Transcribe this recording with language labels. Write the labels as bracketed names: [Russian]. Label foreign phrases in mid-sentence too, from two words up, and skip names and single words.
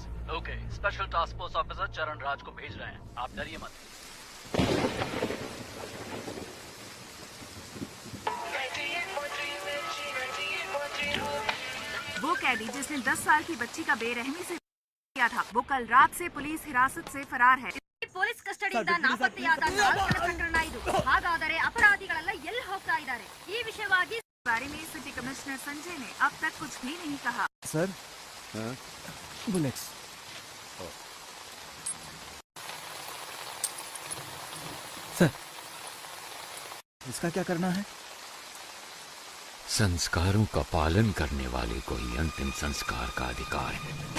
[Hindi] ओके, [English] special task force officer [Hindi] चरण राज को भेज रहे हैं, आप डरिए मत। वो कैदी जिसने 10 साल की बच्ची का बेरहमी से किया था, वो कल रात से पुलिस हिरासत से फरार है। [Kannada] ಪೊಲೀಸ್ ಕಸ್ಟಡಿಯಿಂದ ನಾಪತ್ತೆಯಾದ 4 ಪ್ರಕರಣಗಳನ್ನ ಇದು. ಹಾಗಾದರೆ ಅಪರಾಧಿಗಳೆಲ್ಲ ಎಲ್ಲಿ ಹೋಗ್ತಾ ಇದ್ದಾರೆ? ಈ ವಿಷಯವಾಗಿ [Hindi] बारे में सिटी कमिश्नर संजय ने अब तक कुछ भी नहीं कहा। सर, बुलेट्स। सर, इसका क्या करना है? संस्कारों का पालन करने वाले को ही अंतिम संस्कार का अधिकार है।